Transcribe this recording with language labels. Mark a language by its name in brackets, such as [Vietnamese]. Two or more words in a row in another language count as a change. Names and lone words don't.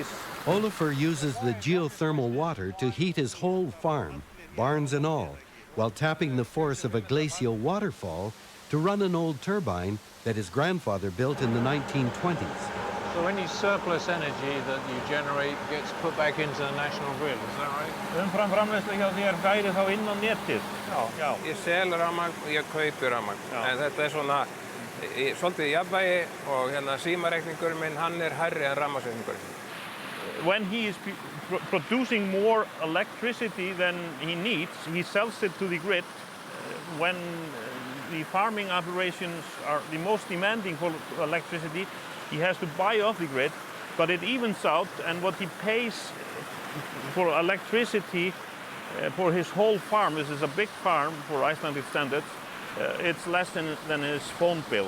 [English] Olafur uses the geothermal water to heat his whole farm, barns and all, while tapping the force of a glacial waterfall to run an old turbine that his grandfather built in the 1920s. So any surplus energy that you generate gets put back into the national grid, is that right? [Icelandic] Umframframleiðsla hjá þér færi þá inn á netið. Já. Ég sel rafmagn og ég kaupi rafmagn. En þetta er svona svolítið jafnvægi og hérna símareikningurinn minn hann er hærri en rafmagnsreikningurinn. [English] When he is producing more electricity than he needs, he sells it to the grid. When the farming operations are the most demanding for electricity, he has to buy off the grid, but it evens out, and what he pays for electricity for his whole farm, this is a big farm for Icelandic standards, it's less than his phone bill.